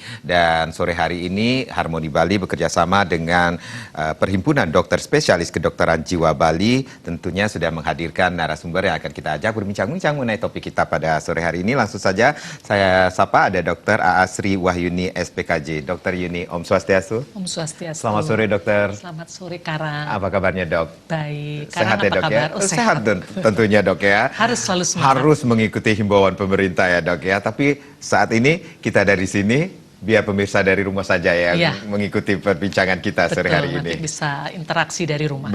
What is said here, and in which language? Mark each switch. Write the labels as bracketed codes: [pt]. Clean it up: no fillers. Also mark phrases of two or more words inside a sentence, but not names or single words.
[id] Dan sore hari ini Harmoni Bali bekerjasama dengan Perhimpunan Dokter Spesialis Kedokteran Jiwa Bali tentunya sudah menghadirkan narasumber yang akan kita ajak berbincang-bincang mengenai topik kita pada sore hari ini. Langsung saja saya sapa ada Dr. Aasri Wahyuni SPKJ. Dr. Yuni, [ban] Om Swastiastu. Om Swastiastu. [id] Selamat sore dokter. Selamat sore Karang. Apa kabarnya dok? Baik. Sehat ya dok ya? Sehat tentunya dok ya. Harus selalu semangat. Harus mengikuti himbauan pemerintah ya dok ya. Tapi saat ini kita dari sini biar pemirsa dari rumah saja ya, mengikuti perbincangan kita sore hari ini. Nanti bisa interaksi dari rumah.